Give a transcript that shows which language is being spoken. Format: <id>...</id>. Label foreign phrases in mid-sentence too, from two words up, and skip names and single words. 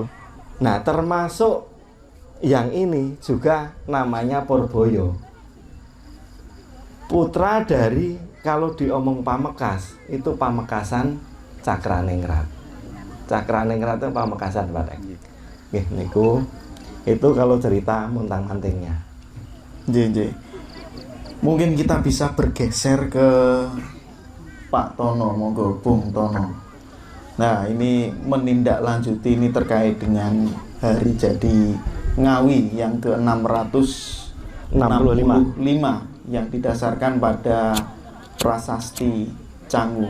<id>Nah, termasuk yang ini juga namanya Purboyo. Putra dari, kalau diomong Pamekas itu Pamekasan Cakraningrat. Cakraningrat itu Pamekasan, Pak.</id> <jv>Nggih niku</jv> <id>itu kalau cerita montang-mantingnya.</id> <jv>Nggih.</jv> <id>Mungkin kita bisa bergeser ke Pak Tono, monggo Bung Tono. Nah, ini menindaklanjuti ini terkait dengan hari jadi Ngawi yang ke-665 yang didasarkan pada prasasti Canggu.</id>